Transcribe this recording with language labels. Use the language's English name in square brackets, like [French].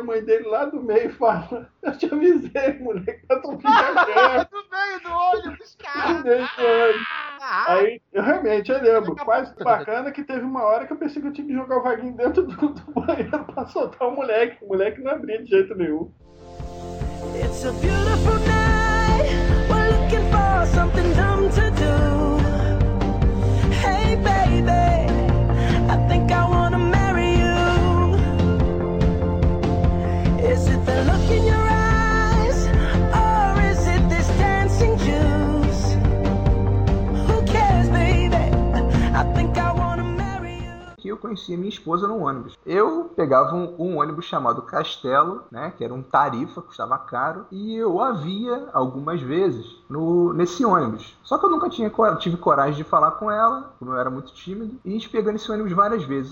[Portuguese] E a mãe dele lá do meio fala: eu te avisei, moleque, eu tô viajando. Do meio do olho, dos caras. Aí, eu realmente, eu lembro, quase bacana que teve uma hora que eu pensei que eu tinha que jogar o vaguinho dentro do banheiro pra soltar o moleque não abria de jeito nenhum. [English] It's a beautiful night. We're looking for something dumb to do. Hey, baby, I think I wanna marry you. Is it the look in your eyes? Or is it this dancing juice? Who cares, baby? I think I wanna marry you. [Portuguese] Que eu conheci a minha esposa no ônibus. Eu pegava um ônibus chamado Castelo, né, que era um tarifa, custava caro, e eu a via algumas vezes nesse ônibus. Só que eu nunca tive coragem de falar com ela, como eu era muito tímido, e a gente pegando esse ônibus várias vezes.